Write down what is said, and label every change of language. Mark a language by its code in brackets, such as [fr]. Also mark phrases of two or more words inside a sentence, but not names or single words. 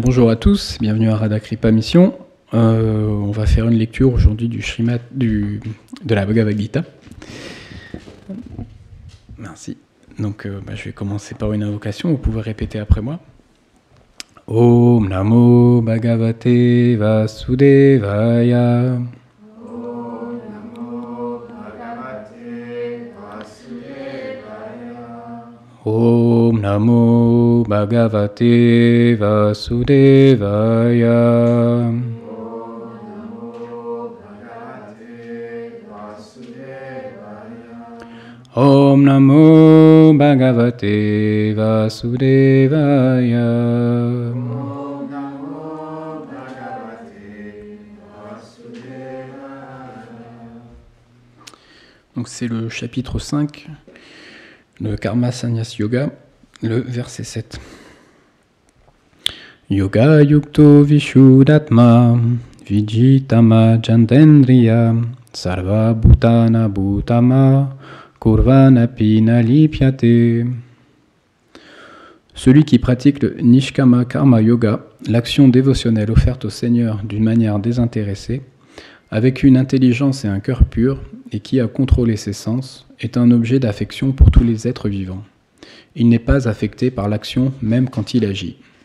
[fr] Bonjour à tous, bienvenue à Radha Kripa Mission. On va faire une lecture aujourd'hui du Srimad de la Bhagavad Gita. Merci. Donc je vais commencer par une invocation, vous pouvez répéter après moi. [sa] Om Namo Bhagavate Vasudevaya. Om Namo Bhagavate Vasudevaya. Om Namo Bhagavate Vasudevaya. [fr] Donc c'est le chapitre 5, le Karma Sannyas Yoga, le verset 7. [sa] Yoga yukto vishuddhatma vijitama jantendriya sarva bhutana bhutama kurvanapi nalipyate. [fr] Celui qui pratique le [sa] Nishkama Karma Yoga, [fr] l'action dévotionnelle offerte au Seigneur d'une manière désintéressée, avec une intelligence et un cœur pur, et qui a contrôlé ses sens, est un objet d'affection pour tous les êtres vivants. Il n'est pas affecté par l'action même quand il agit.